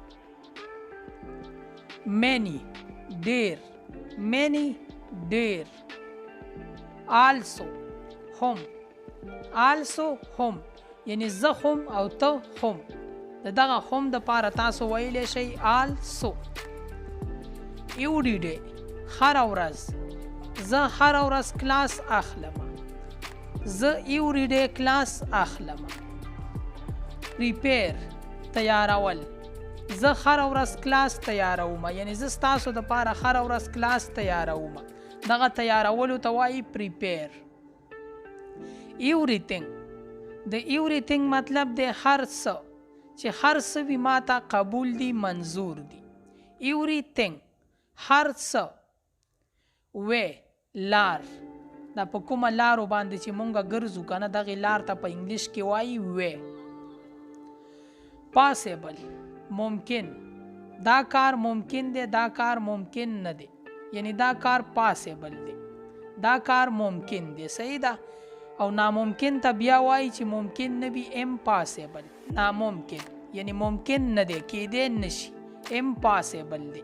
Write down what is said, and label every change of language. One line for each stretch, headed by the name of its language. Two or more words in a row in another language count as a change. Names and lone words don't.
Pashto: many ډیر many ډیر. also هم یعنی زه هم او ته هم د دغه هم دپاره تاسو ویلی شئ also.
English: every day
Pashto: هره ورځ زه هره ورځ کلاس اخلم زه
English: every day
Pashto: کلاس اخلم. prepare تیارول زه هره ورځ کلاس تیاروم یعنی زه ستاسو دپاره هره ورځ کلاس تیاروم دغه تیارولو ته وایي prepare. everything د everything مطلب دی هر څه چې هر څه وي ما ته قبول دي منظور دي. everything هر څه. way لار دا په کومه لارو باندې چې مونږه ګرځو که نه دغې لار ته په انګلیش کې وایي way. possible ممکن دا کار ممکن دی دا کار ممکن نه دی یعنی دا کار پاسیبل دی دا کار ممکن دی. صحیح ده. او ناممکن ته بیا وایي چې ممکن نه وي امپاسیبل ناممکن یعنی ممکن نه دی کیدی نشي امپاسیبل دی.